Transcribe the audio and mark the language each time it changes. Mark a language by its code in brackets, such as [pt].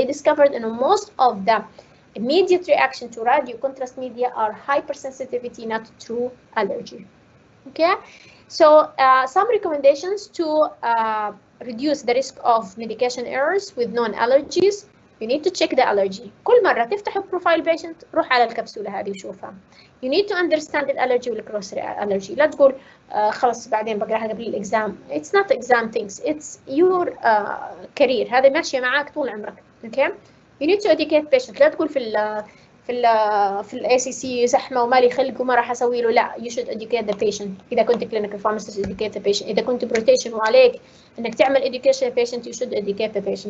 [en] They discovered that most of the immediate reaction to radio contrast media are hypersensitivity, not true allergy. Okay, so some recommendations to reduce the risk of medication errors with non-allergies. You need to check the allergy. [ar] كل مرة تفتح البروفايل patient روح على الكبسولة هذه وشوفها. [en] You need to understand the allergy والcross allergy. [ar] لا تقول خلاص بعدين بقراها قبل الإكزام. [en] It's not exam things. It's your career. [ar] هذا ماشية معاك طول عمرك. Okay? [en] You need to educate patient. [ar] لا تقول في ال ACC زحمة وما لي خلق وما راح أسوي له. لا. [en] You should educate the patient. [ar] إذا كنت [en] clinical pharmacist educate the patient. [ar] إذا كنت [en] rotation [ar] وعليك إنك تعمل [en] education patient you should educate the patient.